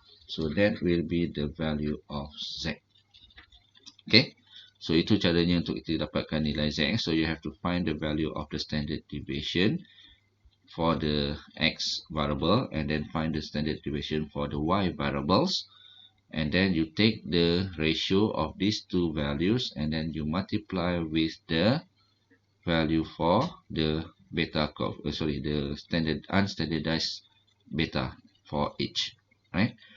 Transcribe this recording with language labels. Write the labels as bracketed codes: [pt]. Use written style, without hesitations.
[en] So that will be the value of Z. [ms] Okay, so itu caranya untuk kita dapatkan nilai Z. [en] So you have to find the value of the standard deviation for the X variable, and then find the standard deviation for the Y variables, and then you take the ratio of these two values, and then you multiply with the value for the beta curve, the standard unstandardized beta for each, right?